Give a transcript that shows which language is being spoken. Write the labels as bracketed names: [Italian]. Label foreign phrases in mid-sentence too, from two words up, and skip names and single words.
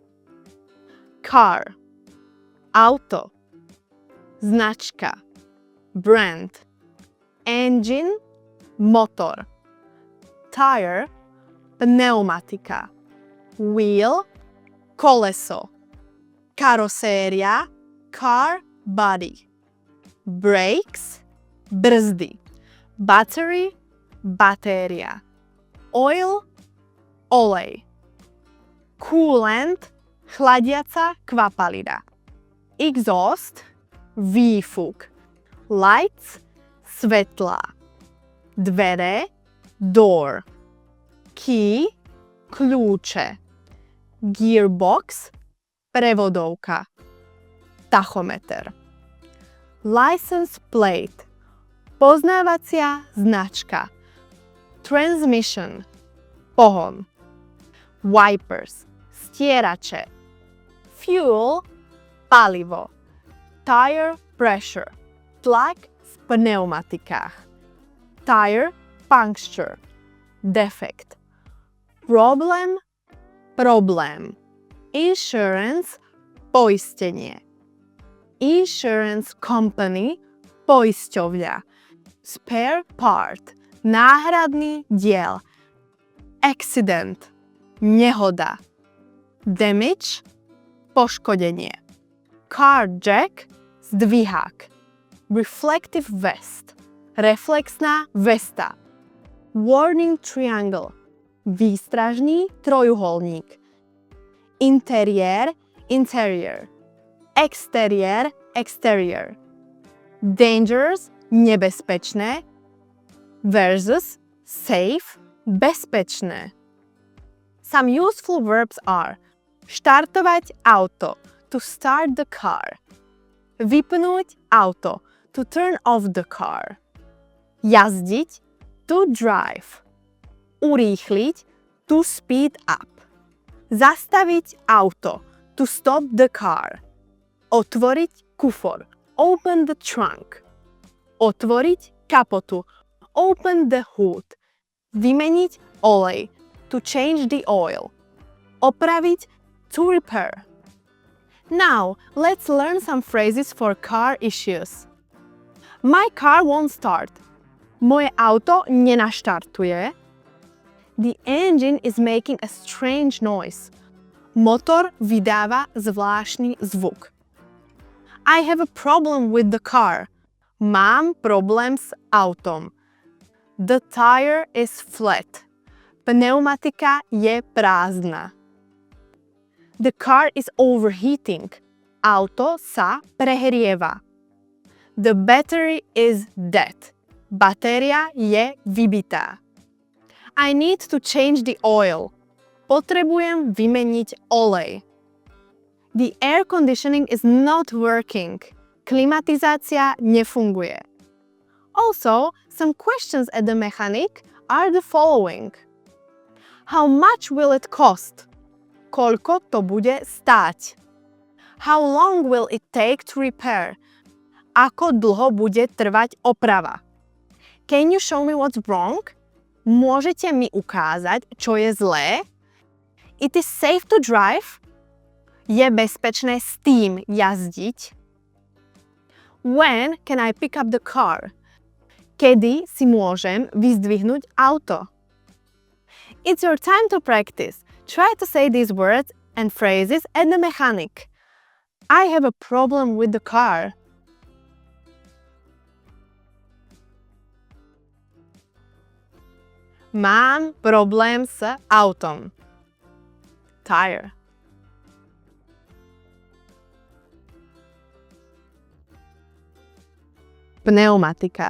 [English] car, auto, značka, brand, engine, motor, tire, pneumatika, wheel, koleso, karoséria, car body, brakes, [Slovak] brzdy, battery, batéria, oil, olej, coolant, chladiaca kvapalina, exhaust, výfuk, lights, svetlá, dvere, [English] door, key, kľúče, gearbox, prevodovka, tachometer, license plate, [Slovak] poznávacia značka, transmission, pohon, wipers, stierače, fuel, palivo, [English] tire pressure, [Slovak] tlak v pneumatikách, [English] tire puncture, defect, problem, problém, insurance, poistenie, insurance company, poisťovňa, spare part, [Slovak] náhradný diel, [English] accident, nehoda, damage, poškodenie, car jack, zdvihák, reflective vest, [Slovak] reflexná vesta, [English] warning triangle, [Slovak] výstražný trojuholník, interiér, [English] interior, exteriér, exterior, dangerous, nebezpečné, versus safe, bezpečné. Some useful verbs are [Slovak] štartovať auto, [English] to start the car, [Slovak] vypnúť auto, [English] to turn off the car, jazdiť, to drive, urýchliť, to speed up, [Slovak] zastaviť auto, [English] to stop the car, [Slovak] otvoriť kufor, [English] open the trunk, [Slovak] otvoriť kapotu, [English] open the hood, [Slovak] vymeniť olej, [English] to change the oil, opraviť, to repair. Now, let's learn some phrases for car issues. My car won't start. [Slovak] Moje auto nenaštartuje. [English] The engine is making a strange noise. [Slovak] Motor vydáva zvláštny zvuk. [English] I have a problem with the car. [Slovak] Mám problém s autom. [English] The tire is flat. [Slovak] Pneumatika je prázdna. [English] The car is overheating. [Slovak] Auto sa prehrieva. [English] The battery is dead. [Slovak] Batéria je vybitá. [English] I need to change the oil. [Slovak] Potrebujem vymeniť olej. [English] The air conditioning is not working. [Slovak] Klimatizácia nefunguje. [English] Also, some questions at the mechanic are the following. How much will it cost? [Slovak] Koľko to bude stáť? [English] How long will it take to repair? [Slovak] Ako dlho bude trvať oprava? [English] Can you show me what's wrong? [Slovak] Môžete mi ukázať, čo je zlé? [English] It is safe to drive? [Slovak] Je bezpečné s tým jazdiť? [English] When can I pick up the car? [Slovak] Kedy si môžem vyzdvihnúť auto? [English] It's your time to practice. Try to say these words and phrases at the mechanic. I have a problem with the car. [Slovak] Mám problém s autom. [English] Tire. Pneumatika.